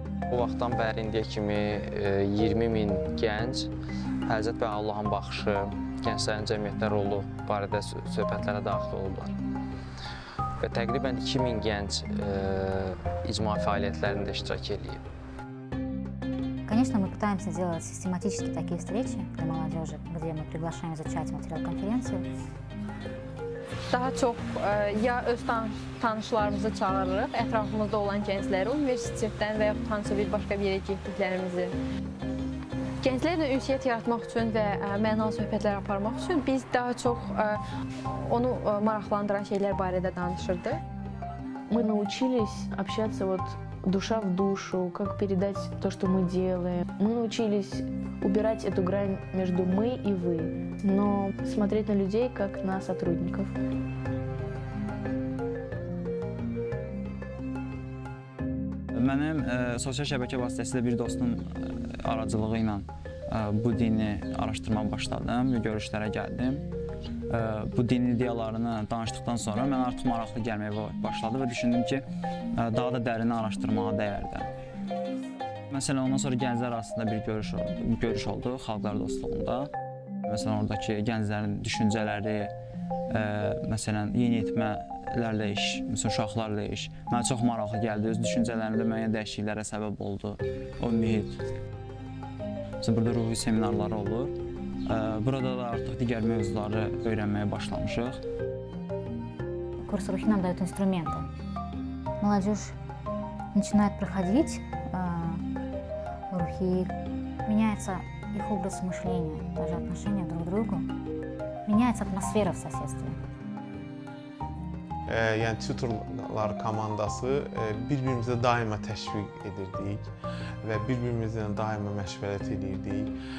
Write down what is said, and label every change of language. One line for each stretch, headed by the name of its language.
Azerbaijani: Bu vaxtdan bəri indiyə kimi 20.000 gənc Həzrət və Allahın baxışı, gənclərin cəmiyyətdə rolu barədə söhbətlərə daxil olublar. Və təqribən 2000 gənc icma fəaliyyətlərində iştirak edib.
Russian: Конечно, мы пытаемся делать систематически такие встречи для молодежи, где мы приглашаем изучать материал конференции.
Azerbaijani: Daha çox ya öz tanışlarımızı çağırırıq, ətrafımızda olan gəncləri, universitetdən və yaxud hansısa bir başqa bir yerə getdiklərimizi. Gənclərlə ünsiyyət yaratmaq üçün və mənalı söhbətlər aparmaq üçün biz daha çox onu maraqlandıran şeylər barədə danışırdıq.
Russian: Мы научились общаться вот душа в душу, как передать то, что мы делаем. Мы научились убирать эту грань между мы и вы, но смотреть на людей как на сотрудников.
Azerbaijani: Mənim sosial şəbəkə vasitəsilə bir dostum aracılığı ilə bu dini araşdırmağa başladım və görüşlərə gəldim. Bu din ideyalarını danışdıqdan sonra mən artıq maraqlı gəlməyə başladı və düşündüm ki, daha da dərin araşdırmağa dəyərdi. Məsələn, ondan sonra gənclər arasında bir görüş oldu xalqlar dostluğunda. Məsələn, oradakı gənclərin düşüncələri, məsələn, yeniyetmələrlə iş, məsələn, uşaqlarla iş mənə çox maraqlı gəldi. Öz düşüncələrimdə müəyyən dəyişikliklərə səbəb oldu o mühit. Məsələn, burada ruhi seminarları olur. Burada da artıq digər mövzuları öyrənməyə başlamışıq.
Russian: Курс рухи нам дают инструменты. Молодежь начинает проходить рухи, меняется их образ мышления, даже отношения друг к другу, меняется атмосфера в соседстве.
Azerbaijani: Yəni tutorlar komandası bir-birimizə daima təşviq edirdik və bir-birimizlə daima məşvərət edirdik.